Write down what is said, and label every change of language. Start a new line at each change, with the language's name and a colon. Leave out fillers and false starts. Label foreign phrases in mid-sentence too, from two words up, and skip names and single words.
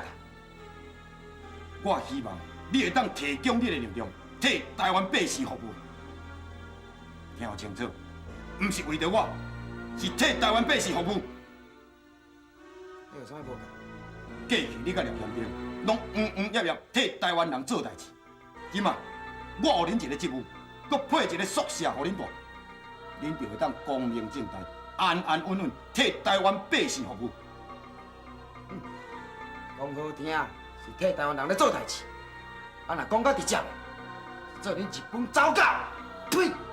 Min Nan Chinese: 我希望你会当提供你的力量，替台湾百姓服务。听清楚，不是为着我，是替台湾百姓服务。你有啥物无解？过去你甲廖天丁拢业业替台湾人做代志。今嘛，我予恁一个职务，搁配一个宿舍予恁住，恁就会当光明正大、安安稳稳替台湾百姓服务。讲好听是替台湾人咧做代志，啊若讲较直接，做恁一本糟狗，呸！